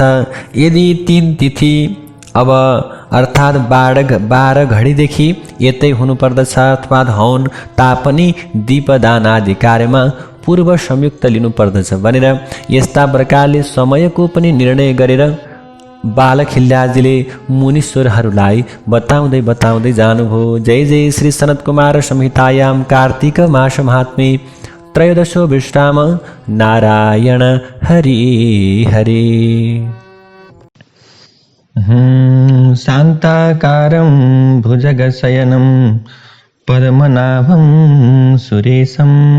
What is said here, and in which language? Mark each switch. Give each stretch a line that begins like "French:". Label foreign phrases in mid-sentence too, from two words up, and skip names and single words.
Nepali: यदि 3 तिथि अब अर्थात् 12 घडीदेखि यतै हुनुपर्दछ अथवा हौन तापनि दीपदान आदि कार्यमा पूर्व संयुक्त लिनुपर्दछ भनेर यस्ता प्रकारले समयको पनि निर्णय गरेर बालखिल्याजीले मुनीश्वरहरूलाई बताउँदै जानुभयो।
Sanskrit: जय जय श्री सनत कुमार संहितायां कार्तिक मास महात्म्ये त्रयोदशो विश्राम नारायण हरि हरि। शान्ताकारं भुजगशयनं पद्मनाभं सुरेशं